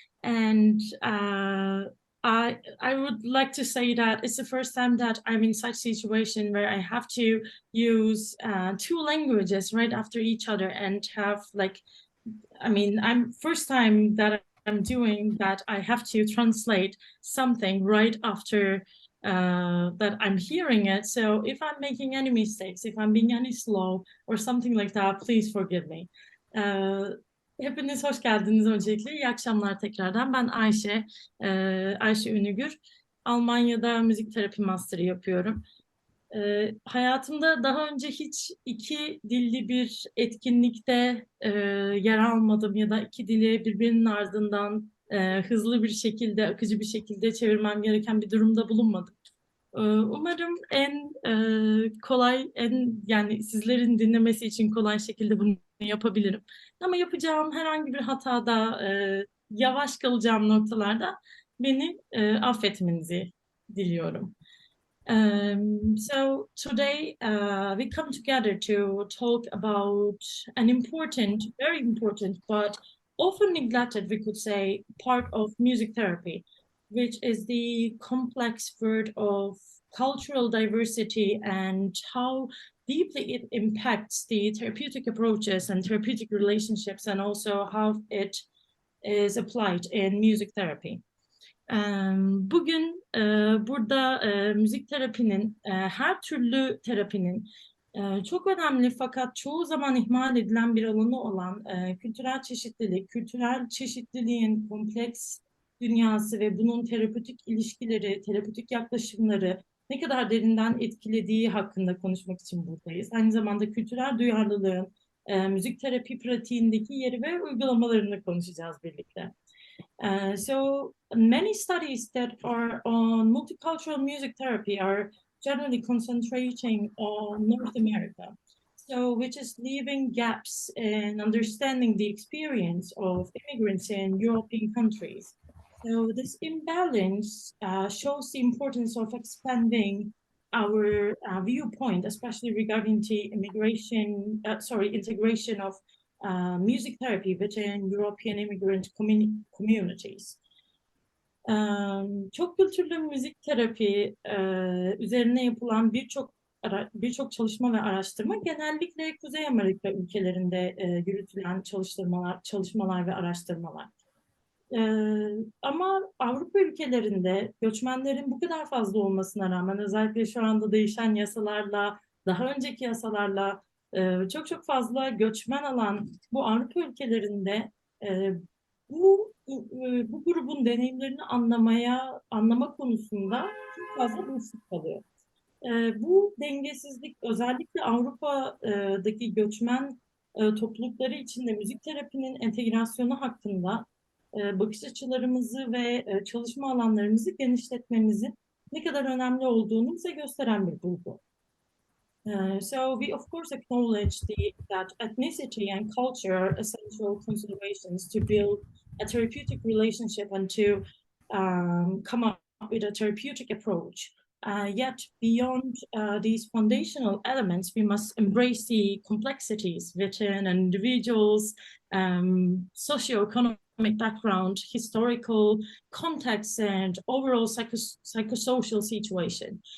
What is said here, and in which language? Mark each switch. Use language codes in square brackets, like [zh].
[en] And I would like to say that it's the first time that I'm in such a situation where I have to use two languages right after each other and have I'm first time that I'm doing that I have to translate something right after that I'm hearing it. So if I'm making any mistakes, if I'm being any slow or something like that, please forgive me. [tr] Hepiniz hoş geldiniz öncelikle. İyi akşamlar tekrardan. Ben Ayşe, Ayşe Ünügür. Almanya'da müzik terapi master'ı yapıyorum. Hayatımda daha önce hiç iki dilli bir etkinlikte yer almadım ya da iki dili birbirinin ardından hızlı bir şekilde, akıcı bir şekilde çevirmem gereken bir durumda bulunmadım. Umarım en kolay, yani sizlerin dinlemesi için kolay şekilde bunu yapabilirim. Ama yapacağım herhangi bir hatada, yavaş kalacağım noktalarda beni affetmenizi diliyorum. [en] So today we come together to talk about an important, very important, but often neglected, we could say, part of music therapy, which is the complex word of cultural diversity and how deeply it impacts the therapeutic approaches and therapeutic relationships, and also how it is applied in music therapy. [tr] Bugün burada müzik terapinin, her türlü terapinin çok önemli fakat çoğu zaman ihmal edilen bir alanı olan kültürel çeşitlilik, kültürel çeşitliliğin kompleks dünyası ve bunun terapötik ilişkileri, terapötik yaklaşımları ne kadar derinden etkilediği hakkında konuşmak için buradayız. Aynı zamanda kültürel duyarlılığın müzik terapi pratiğindeki yeri ve uygulamalarını konuşacağız birlikte. [en] So many studies that are on multicultural music therapy are generally concentrating on North America, so which is leaving gaps in understanding the experience of immigrants in European countries. So this imbalance shows the importance of expanding our viewpoint, especially regarding the integration of music therapy within European immigrant communities. [tr] Çokkültürlü müzik terapi üzerine yapılan birçok çalışma ve araştırma genellikle Kuzey Amerika ülkelerinde yürütülen çalışmalar ve araştırmalar. Ama Avrupa ülkelerinde göçmenlerin bu kadar fazla olmasına rağmen özellikle şu anda değişen yasalarla, daha önceki yasalarla çok fazla göçmen alan bu Avrupa ülkelerinde bu grubun deneyimlerini anlama konusunda çok fazla boşluk kalıyor. Bu dengesizlik özellikle Avrupa'daki göçmen toplulukları içinde müzik terapinin entegrasyonu hakkında bakış açılarımızı ve çalışma alanlarımızı genişletmemizin ne kadar önemli olduğunu bize gösteren bir bulgu. [en] So we of course acknowledge that ethnicity and culture are essential considerations to build a therapeutic relationship and to come up with a therapeutic approach. Yet beyond these foundational elements, we must embrace the complexities within an individual's socioeconomic background, historical context, and overall psychosocial situation.